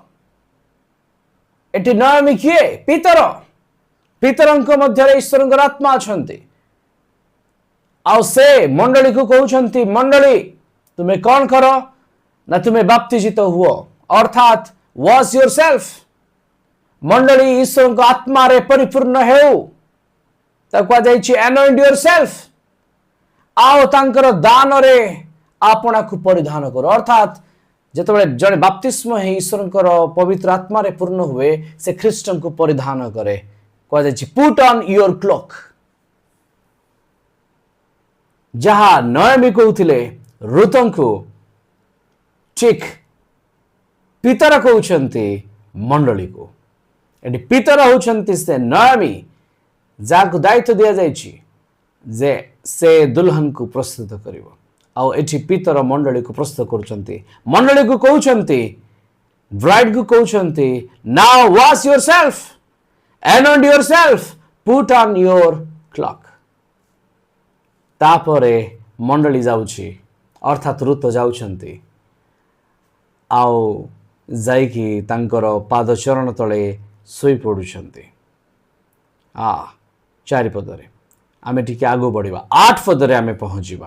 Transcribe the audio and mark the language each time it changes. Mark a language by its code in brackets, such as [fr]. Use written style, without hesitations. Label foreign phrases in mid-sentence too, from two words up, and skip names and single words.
[or] ଏଠି ନୟମୀ କିଏ? ପିତର। ପିତରଙ୍କ ମଧ୍ୟରେ ଈଶ୍ୱରଙ୍କର ଆତ୍ମା ଅଛନ୍ତି, ଆଉ ସେ ମଣ୍ଡଳୀକୁ କହୁଛନ୍ତି, ମଣ୍ଡଳୀ ତୁମେ କ'ଣ କର ନା ତୁମେ ବାପ୍ତିଜିତ ହୁଅ, ଅର୍ଥାତ୍ [en] wash yourself. [or] ମଣ୍ଡଳୀ ଈଶ୍ୱରଙ୍କ ଆତ୍ମାରେ ପରିପୂର୍ଣ୍ଣ ହେଉ, ତାକୁ କୁହାଯାଇଛି [en] anoint yourself, [or] ଆଉ ତାଙ୍କର ଦାନରେ ଆପଣାକୁ ପରିଧାନ କର। ଅର୍ଥାତ୍ ଯେତେବେଳେ ଜଣେ ବାପ୍ତିସ୍ମ ହେଇ ଈଶ୍ୱରଙ୍କର ପବିତ୍ର ଆତ୍ମାରେ ପୂର୍ଣ୍ଣ ହୁଏ, ସେ ଖ୍ରୀଷ୍ଟଙ୍କୁ ପରିଧାନ କରେ। କୁହାଯାଇଛି [en] put on your cloak। [or] ଯାହା ନୟମୀ କହୁଥିଲେ ଋତଙ୍କୁ, ଠିକ୍ ପିତର କହୁଛନ୍ତି ମଣ୍ଡଳୀକୁ। ଏଠି ପିତର ହେଉଛନ୍ତି ସେ ନୟମୀ, ଯାହାକୁ ଦାୟିତ୍ୱ ଦିଆଯାଇଛି ଯେ ସେ ଦୁଲ୍ହନକୁ ପ୍ରସ୍ତୁତ କରିବ। ଆଉ ଏଠି ପିତର ମଣ୍ଡଳୀକୁ ପ୍ରସ୍ତୁତ କରୁଛନ୍ତି। ମଣ୍ଡଳୀକୁ କହୁଛନ୍ତି, ବ୍ରାଇଡ୍କୁ କହୁଛନ୍ତି, [en] now wash yourself, anoint yourself, put on your cloak। [or] ତାପରେ ମଣ୍ଡଳୀ ଯାଉଛି, ଅର୍ଥାତ୍ ଋତ ଯାଉଛନ୍ତି, ଆଉ ଯାଇକି ତାଙ୍କର ପାଦ ଚରଣ ତଳେ ଶୋଇ ପଡ଼ୁଛନ୍ତି। ଚାରିପଦରେ ଆମେ ଟିକେ ଆଗକୁ ବଢ଼ିବା, 8 ପଦରେ ଆମେ ପହଞ୍ଚିବା।